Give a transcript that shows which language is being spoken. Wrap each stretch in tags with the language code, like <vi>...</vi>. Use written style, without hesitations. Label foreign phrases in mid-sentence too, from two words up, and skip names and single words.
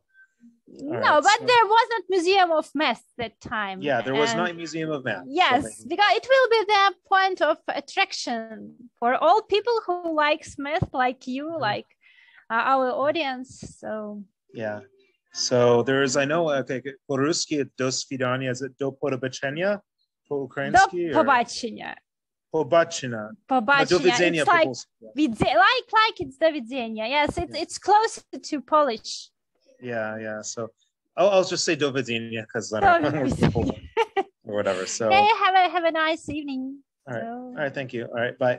<en>there wasn't Museum of Math that time. Yeah, there was not a Museum of Math. Yes, because it will be the point of attraction for all people who likes math, like you, like our audience. So So there's, I know,</en> <ru>по-русски до свидания,</ru> <en>is it</en> <uk>до побачення? По-українськи? До побачення. Побачення.</uk> <en>It's like it's</en> <pl>do widzenia.</pl> <en>Yes, it's closer to Polish. Yeah. So I'll just say</en> <pl>do widzenia,</pl> <en>because I don't know more people. or whatever. So hey, have a nice evening. All right. All right. Thank you. All right. Bye.</en>